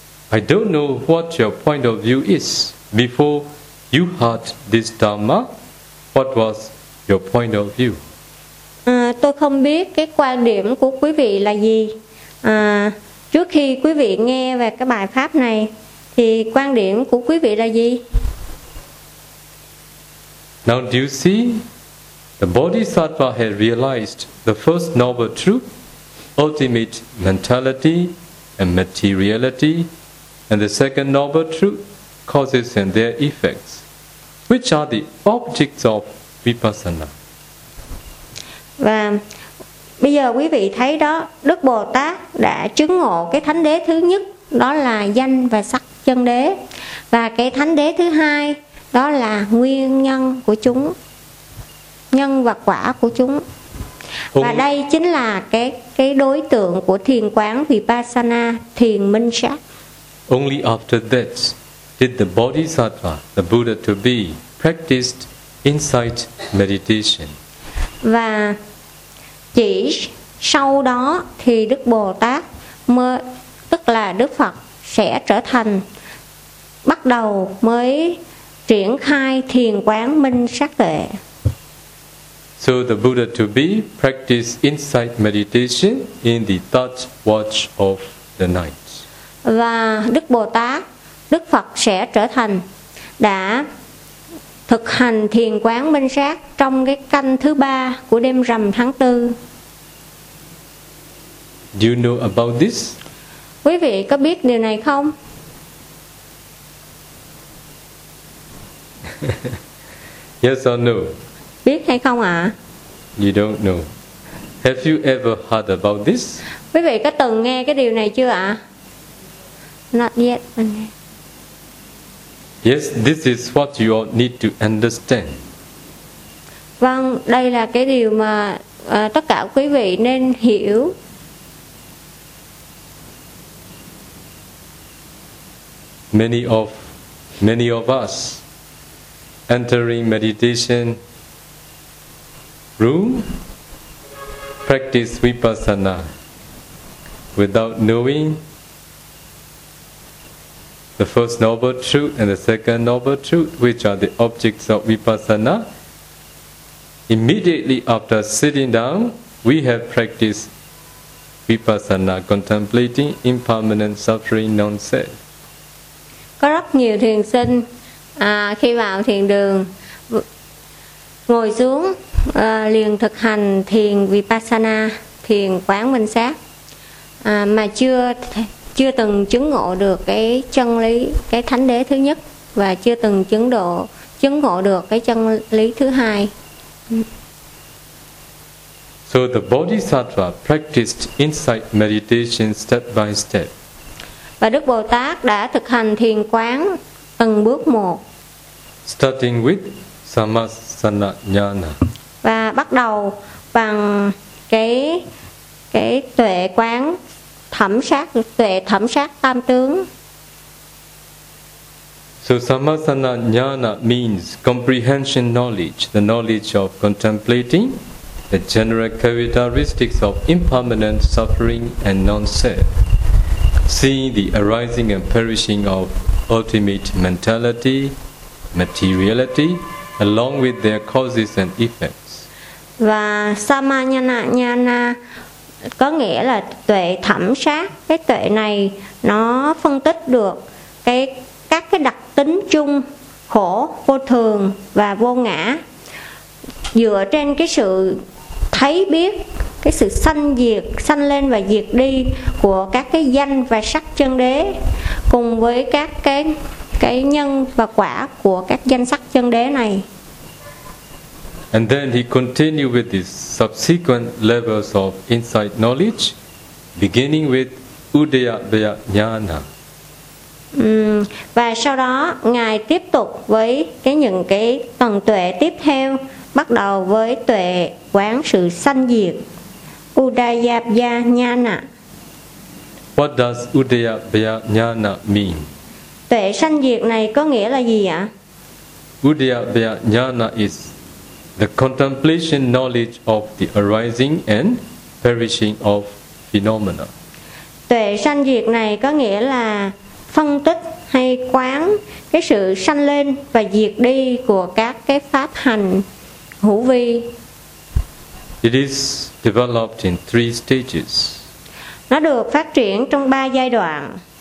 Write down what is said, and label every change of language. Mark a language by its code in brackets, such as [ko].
[en] I don't know what your point of view is before you heard this dharma. What was your point of view? [vi] Tôi không biết cái quan điểm của quý vị là gì. Trước khi quý vị nghe về cái bài pháp này thì quan điểm của quý vị là gì? [en] Now do you see the Bodhisattva had realized the first noble truth, ultimate mentality and materiality, and the second noble truth, causes and their effects, which are the objects of vipassana. [vi] Và bây giờ quý vị thấy đó, Đức Bồ Tát đã chứng ngộ cái thánh đế thứ nhất, đó là danh và sắc chân đế, và cái thánh đế thứ hai đó là nguyên nhân của chúng, nhân và quả của chúng. Và đây chính là cái đối tượng của thiền quán vipassana, thiền minh sát. [en] Only after that did the Bodhisattva, the Buddha to be, practiced insight meditation. [vi] Và chỉ sau đó thì Đức Bồ Tát mới, tức là Đức Phật sẽ trở thành, bắt đầu mới triển khai thiền quán minh sát tuệ. [en] So the Buddha to be practiced insight meditation in the third watch of the night. [vi] Và Đức Bồ Tát, Đức Phật sẽ trở thành, đã thực hành thiền quán minh sát trong cái canh thứ ba của đêm rằm tháng tư. [en] Do you know about this? [vi] Quý vị có biết điều này không? [en] Yes or no? [vi] Biết hay không ạ? [en] You don't know. Have you ever heard about this? [vi] Quý vị có từng nghe cái điều này chưa ạ? [en] Not yet. Yes, this is what you all need to understand. [vi] Vâng, đây là cái điều mà tất cả quý vị nên hiểu. [en] Many of us entering meditation room practice vipassana without knowing The first noble truth and the second noble truth, which are the objects of vipassana. Immediately after sitting down, we have practiced vipassana, contemplating impermanent suffering non-self. [vi] Có rất nhiều thiền sinh khi vào thiền đường ngồi xuống liền thực hành thiền vipassana, thiền quán minh sát mà chưa từng chứng ngộ được cái chân lý, cái thánh đế thứ nhất và chưa từng chứng ngộ được cái chân lý thứ hai. [en] So the Bodhisattva practiced insight meditation step by step. [vi] Và Đức Bồ Tát đã thực hành thiền quán từng bước một. [en] Starting with Samasana Jnana. [vi] Và bắt đầu bằng cái tuệ quán thẩm sát, tuệ thẩm sát tam tướng. [en] So Samasana Jnana means comprehension knowledge, the knowledge of contemplating the general characteristics of impermanent suffering and non-self. Seeing the arising and perishing of ultimate mentality, materiality, along with their causes and effects. [vi] Và Samanyana Jnana có nghĩa là tuệ thẩm sát. Cái tuệ này nó phân tích được các cái đặc tính chung khổ, vô thường và vô ngã. Dựa trên cái sự thấy biết, cái sự sanh diệt, sanh lên và diệt đi của các cái danh và sắc chân đế, cùng với các cái nhân và quả của các danh sắc chân đế này. [en] And then he continued with the subsequent levels of insight knowledge, beginning with Udayabhaya Jnana. [vi] Và sau đó ngài tiếp tục với cái những cái tầng tuệ tiếp theo, bắt đầu với tuệ quán sự sanh diệt, Udayabhaya Jnana. [en] What does Udayabhaya Jnana mean? [vi] Tuệ sanh diệt này có nghĩa là gì ạ? [en] Udayabhaya Jnana is the contemplation knowledge of the arising and perishing of phenomena. [vi] Tuệ sanh diệt này có nghĩa là phân tích hay quán cái sự sanh lên và diệt đi của các cái pháp hành hữu vi. [en] It is developed in three stages. [vi] Nó được phát triển trong ba giai đoạn.